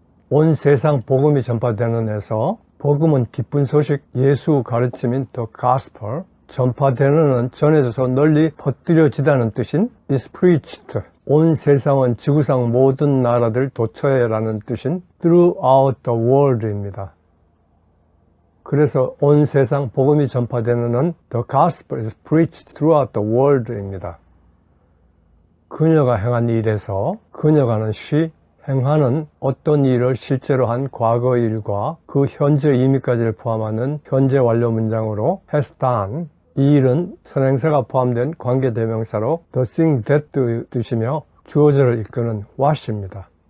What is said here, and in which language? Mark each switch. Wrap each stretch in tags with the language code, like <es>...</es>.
<ko>온 세상 복음이 전파되는 데서 복음은 기쁜 소식, 예수 가르침인 the gospel, 전파되는은 전해져서 널리 퍼뜨려지다는 뜻인 is preached, 온 세상은 지구상 모든 나라들 도처에라는 뜻인</ko> <en>throughout the world</en> <ko>입니다. 그래서 온 세상 복음이 전파되는은</ko> <en>the gospel is preached throughout the world</en> <ko>입니다. 그녀가 행한 일에서 그녀가는 she, 행하는 어떤 일을 실제로 한 과거 일과 그 현재 의미까지를 포함하는 현재 완료 문장으로</ko> <en>has done,</en> <ko>이 일은 선행사가 포함된 관계대명사로</ko> <en>the thing that</en> <ko>뜻이며 주어절을 이끄는 what입니다.</ko>